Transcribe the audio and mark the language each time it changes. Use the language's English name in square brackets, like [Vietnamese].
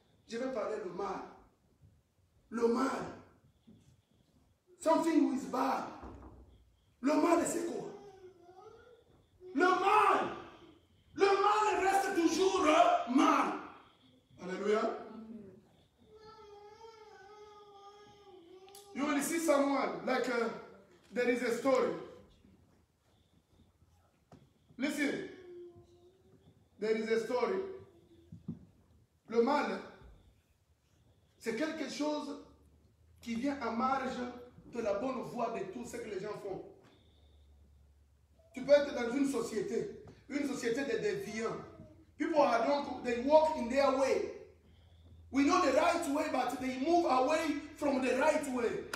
[French] Je vais parler du mal. Le mal. [English] Something is bad. [French] Le mal, c'est quoi? Le mal. Le mal reste toujours mal. Alléluia. [English] You will see someone like there is a story. Listen. There is a story. [French] Le mal, c'est quelque chose qui vient à marge de la bonne voie de tout ce que les gens font. Tu peux être dans une société de déviants. [English] People are don't, they walk in their way. We know the right way, but they move away from the right way.